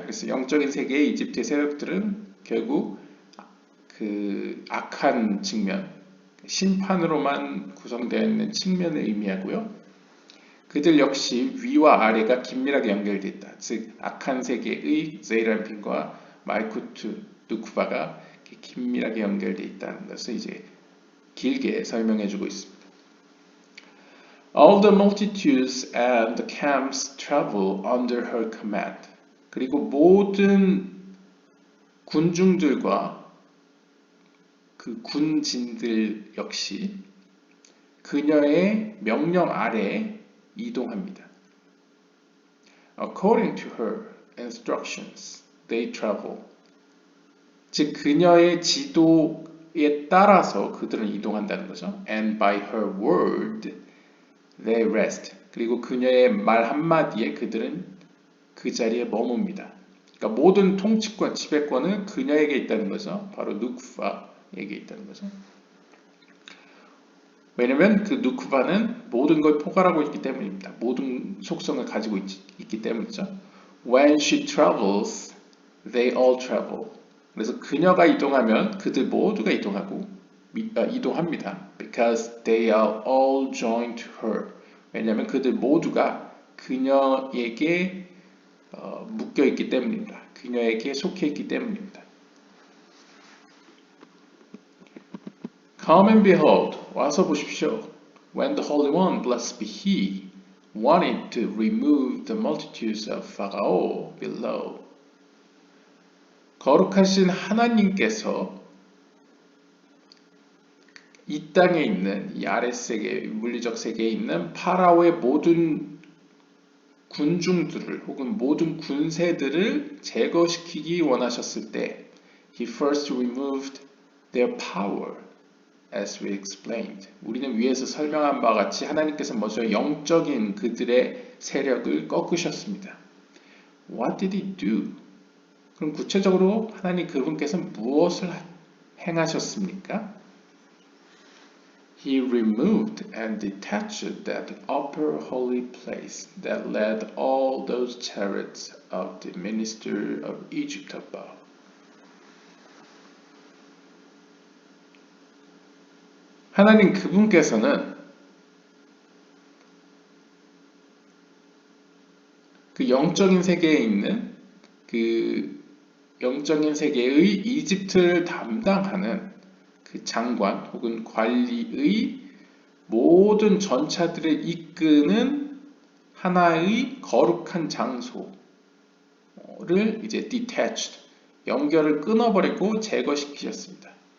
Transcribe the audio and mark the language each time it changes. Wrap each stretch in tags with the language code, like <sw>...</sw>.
<ko>그래서 영적인 세계의 이집트의 세력들은 결국 그 악한 측면, 심판으로만 구성되어 있는 측면을 의미하고요. 그들 역시 위와 아래가 긴밀하게 연결되어 있다. 즉 악한 세계의 제이란핀과 말쿠트 누쿠바가 긴밀하게 연결되어 있다는 것을 이제 길게 설명해주고 있습니다.</ko> <en>All the multitudes and the camps travel under her command.</en> <ko>그리고 모든 군중들과 그 군진들 역시 그녀의 명령 아래에 이동합니다.</ko> <en>According to her instructions, they travel.</en> <ko>즉 그녀의 지도에 따라서 그들은 이동한다는 거죠.</ko> <en>And by her word, they rest.</en> <ko>그리고 그녀의 말 한마디에 그들은 그 자리에 머뭅니다. 그러니까 모든 통치권, 지배권은 그녀에게 있다는 거죠. 바로 누쿠바에게 있다는 거죠. 왜냐면 그 누쿠바는 모든 걸 포괄하고 있기 때문입니다. 모든 속성을 가지고 있기 때문이죠.</ko> <en>When she travels, they all travel.</en> <ko>그래서 그녀가 이동하면 그들 모두가 이동합니다.</ko> <en>Because they are all joined to her.</en> <ko>왜냐하면 그들 모두가 그녀에게 묶여 있기 때문입니다. 그녀에게 속해 있기 때문입니다.</ko> <en>Come and behold,</en> <ko>와서 보십시오.</ko> <en>When the Holy One, blessed be He, wanted to remove the multitudes of Pharaoh below.</en> <ko>거룩하신 하나님께서 이 땅에 있는 이 아랫세계, 물리적 세계에 있는 파라오의 모든 군중들을 혹은 모든 군세들을 제거시키기 원하셨을 때</ko> <en>He first removed their power. As we explained.</en> <ko>우리는 위에서 설명한 바와 같이 하나님께서 먼저 영적인 그들의 세력을 꺾으셨습니다.</ko> <en>What did he do?</en> <ko>그럼 구체적으로 하나님 그분께서 무엇을 행하셨습니까?</ko> <en>He removed and detached that upper holy place that led all those chariots of the minister of Egypt above.</en> <ko>하나님 그분께서는 그 영적인 세계에 있는 그 영적인 세계의 이집트를 담당하는 그 장관 혹은 관리의 모든 전차들을 이끄는 하나의 거룩한 장소를 이제 detached, 연결을 끊어버리고 제거시키셨습니다.</ko>